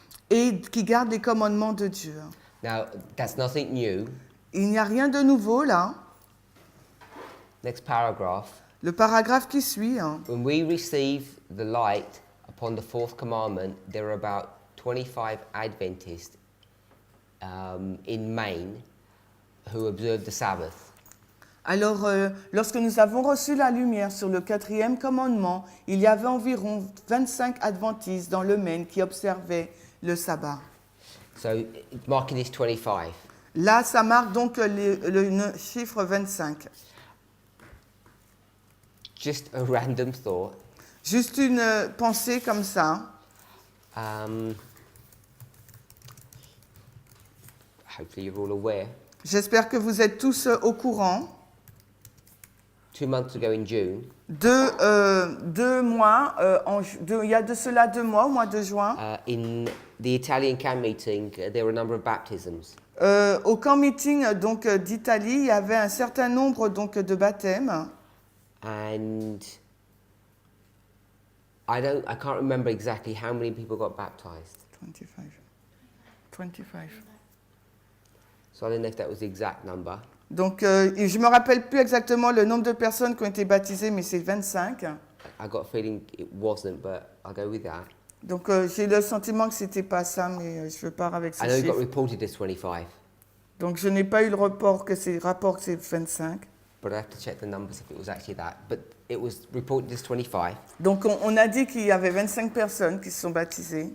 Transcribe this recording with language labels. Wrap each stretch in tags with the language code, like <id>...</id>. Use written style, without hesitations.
<fr>Et qui garde les commandements de Dieu.</fr> <en>Now, that's nothing new.</en> <fr>Il n'y a rien de nouveau là.</fr> <en>Next paragraph,</en> <fr>Le paragraphe qui suit, hein.</fr> <en>When we receive the light upon the fourth commandment, there are about 25 Adventists in Maine who observe the Sabbath.</en> <fr>Alors, lorsque nous avons reçu la lumière sur le quatrième commandement, il y avait environ 25 adventistes dans le Maine qui observaient le sabbat.</fr> <en>So, marking this 25.</en> <fr>Là, ça marque donc le chiffre 25.</fr> <en>Just a random thought.</en> <fr>Juste une pensée comme ça.</fr> <en>Hopefully you're all aware.</en> <fr>J'espère que vous êtes tous au courant.</fr> <en>2 months ago in June,</en> <fr>Deux mois, il y a de cela 2 mois, au mois de juin,</fr> <en>in the Italian camp meeting, there were a number of baptisms.</en> <fr>au camp meeting donc d'Italie, il y avait un certain nombre donc de baptêmes.</fr> <en>And I can't remember exactly how many people got baptized. 25. So I don't know if that was the exact number.</en> <fr>Donc, je ne me rappelle plus exactement le nombre de personnes qui ont été baptisées, mais c'est 25.</fr> <en>I got a feeling it wasn't, but I'll go with that.</en> <fr>Donc, j'ai le sentiment que ce n'était pas ça, mais je pars avec ce</fr> <en>I know it got</en> <fr>chiffre.</fr> <en>reported as 25,</en> <fr>Donc, je n'ai pas eu le rapport que c'est 25.</fr> <en>but I have to check the numbers if it was actually that. But it was reported as 25.</en> <fr>Donc, on a dit qu'il y avait 25 personnes qui se sont baptisées.</fr>